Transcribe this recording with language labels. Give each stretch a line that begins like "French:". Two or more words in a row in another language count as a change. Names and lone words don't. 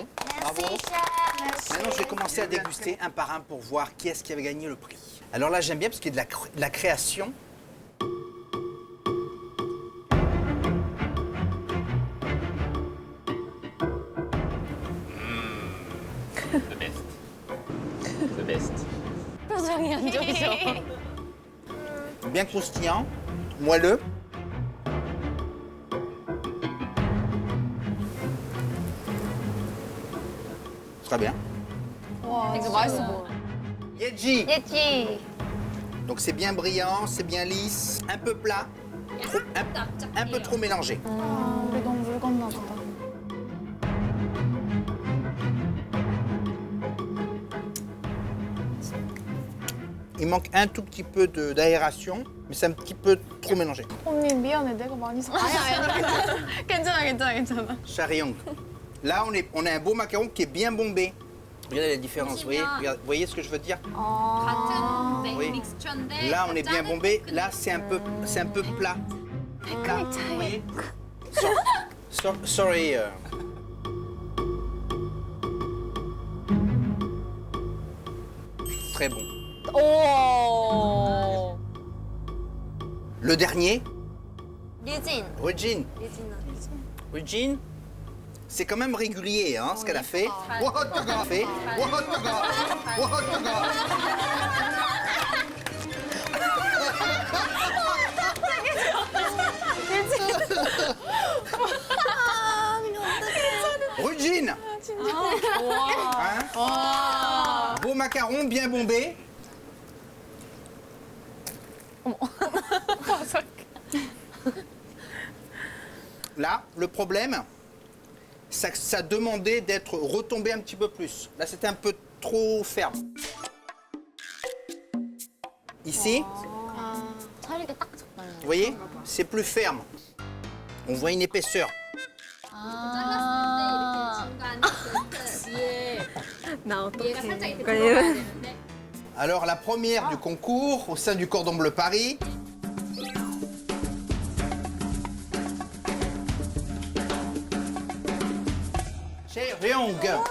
French: Bravo. Maintenant, je vais commencer à déguster un par un pour voir qui est-ce qui avait gagné le prix. Alors là, j'aime bien parce qu'il y a de la création.
English: The best. The best.
Korean: 표정이 안 좋으셔.
French: Bien croustillant, moelleux. Très bien.
Korean: 이거 맛있어 보여. Yeji. 예지.
French: Donc c'est bien brillant, c'est bien lisse, un peu plat, un peu trop mélangé.
Korean: 우리 너무 묽었나 보다. Il manque un tout petit peu d'aération, mais c'est un petit peu trop mélangé. 언니 미안해, 내가 많이 사. 아니야. 괜찮아.
French: Chariong. Là, on a un beau macaron qui est bien bombé. Regardez la différence, vous voyez ce que je veux dire?
Korean: 같은
French: Oui.
Korean: 믹스처인데
French: Là, on est bien bombé. Là, c'est un peu plat. Plat, vous voyez? Sorry. Très bon.
Korean: 오.
French: Le dernier,
Korean: 류진.
French: Regine. Regine, c'est quand même régulier, hein, ce qu'elle a fait.
English: What the God fait? What the God? What the God?
French: Regine. Hein? Beau macaron bien bombé. Là, le problème, ça demandait d'être retombé un petit peu plus. Là, c'était un peu trop ferme. Ici,
Korean: 차리게 딱 적당해.
French: vous voyez, c'est plus ferme. On voit une épaisseur.
Korean: 아. 얘가 살짝 이렇게 들어가야 되는데
French: Alors, la première du concours au sein du Cordon Bleu Paris. Cheryong.